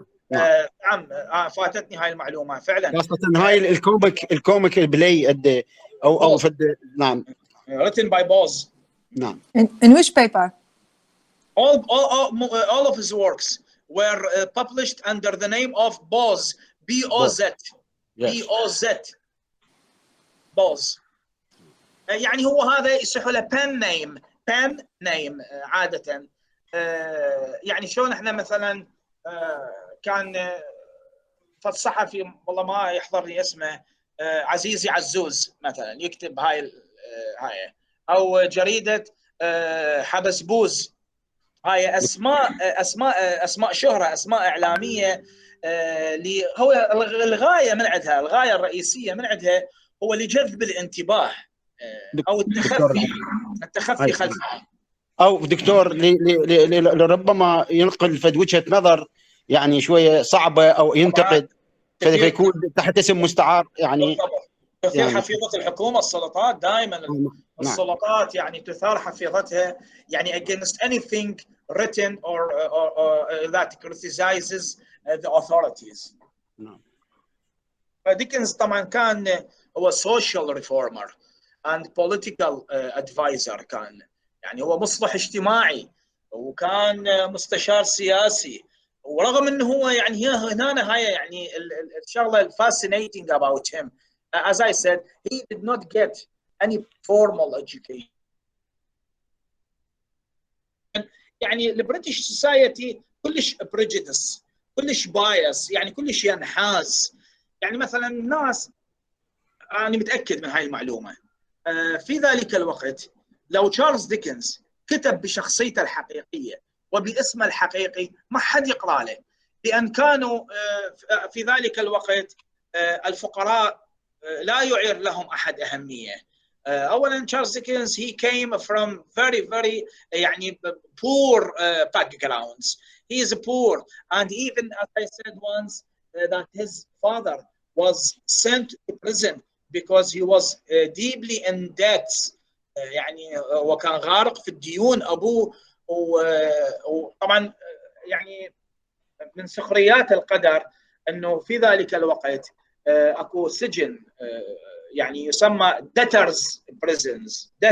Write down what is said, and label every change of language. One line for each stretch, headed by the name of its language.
Arabic: نعم فاتتني هاي المعلومه فعلا. خاصة هاي الكوميك البلاي او نعم.
English: written by Boz.
Arabic: نعم.
English: In which paper? All of his works were published under the name of Boz. B-O-Z. Yes. B-O-Z. Boz.
Arabic: يعني هو هذا يصح له pen name عادة. يعني شلون احنا مثلا كان فالصحفي والله ما يحضرني اسمه عزيزي عزوز مثلا يكتب هاي او جريدة حبسبوز. هاي اسماء شهرة، اسماء اعلامية. هو الغاية من عندها، الغاية الرئيسية من عندها هو لجذب الانتباه او التخفي خلف او دكتور لربما ينقل فد وجهة نظر يعني شوية صعبة او ينتقد فيكون تحت اسم مستعار يعني. تثير حفيظة الحكومة. السلطات دائما السلطات يعني تثار حفيظتها يعني
English: against anything written or that criticizes the authorities.
Arabic: ديكنز طبعا كان هو
English: social reformer and political advisor.
Arabic: كان يعني هو مصلح اجتماعي وكان مستشار سياسي. ورغم انه هو يعني هنا هاي يعني الشغله
English: fascinating about him. As I said, he did not get any formal education.
Arabic: يعني البريتش سوسايتي كلش prejudice، كلش بايس، يعني كلش ينحاز. يعني مثلا الناس، انا متاكد من هاي المعلومه، في ذلك الوقت لو تشارلز ديكنز كتب بشخصيته الحقيقيه وباسمه الحقيقي ما حد يقرا له، لان كانوا في ذلك الوقت الفقراء لا يعير لهم احد اهميه. اولا تشارلز ديكنز
English: he came from very يعني poor backgrounds. He is poor, and even as I said once that his father was sent to prison because he was deeply in debt.
Arabic: يعني وكان غارق في الديون ابوه. وطبعا يعني من سخريات القدر انه في ذلك الوقت اكو سجن يعني يسمى debtors prisons.